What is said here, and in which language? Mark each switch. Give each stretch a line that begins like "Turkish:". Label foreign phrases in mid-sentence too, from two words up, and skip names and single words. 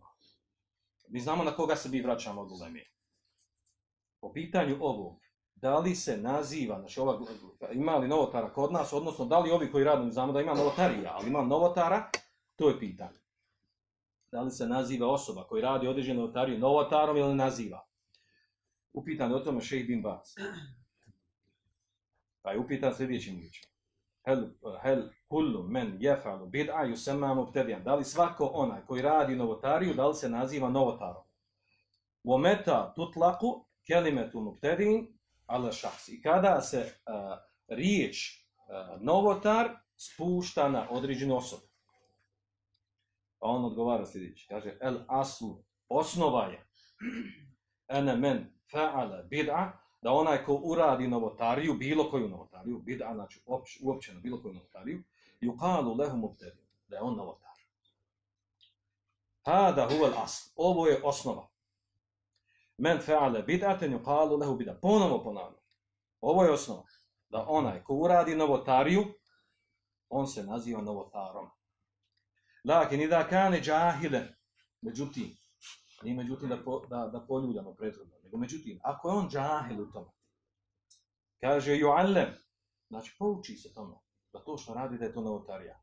Bosnian: Mi znamo na koga se mi vraćamo od uleme. Po pitanju ovog, da li se naziva, ima li novotara kod nas, odnosno da li ovi koji rade, znamo da ima novotarija, ali ima novotara, to je pitanje. Da li se naziva osoba koji radi određenu novotariju novotarom ili ne naziva? Upitan je o tome Šejh bin Baz. Pa je upitan sljedećim riječima.
Arabic: هل كل من يفعل بدعة يسمى مبتدعا.
Bosnian: Da li svako onaj koji radi novotariju, da li se naziva novotarom?
Arabic: وتطلق كلمة مبتدع على شخص.
Bosnian: I kada se riječ novotar spušta na određenu osobu. Pa on odgovara sljedeći. Kaže,
Arabic: الأصل,
Bosnian: osnova je,
Arabic: أن من فعل بدعة,
Bosnian: da onaj ko uradi novotariju, bilo koju novotariju, bid'a, znači uopćeno bilo koju novotariju,
Arabic: يقال له مبتدع,
Bosnian: da je on novotar.
Arabic: هذا هو الأصل,
Bosnian: ovo je osnova.
Arabic: من فعل بدعة يقال له بدعة.
Bosnian: Ponovo ponavljam. Ovo je osnova. Da onaj ko uradi novotariju, on se naziva novotarom.
Arabic: لكن إذا كان جاهلا,
Bosnian: međutim, nije međutim da poljuljamo prethodno, nego međutim, ako je on džahil u tome, kaže ju'allem, znači pouči se tome, da to što radi da je to novotarija.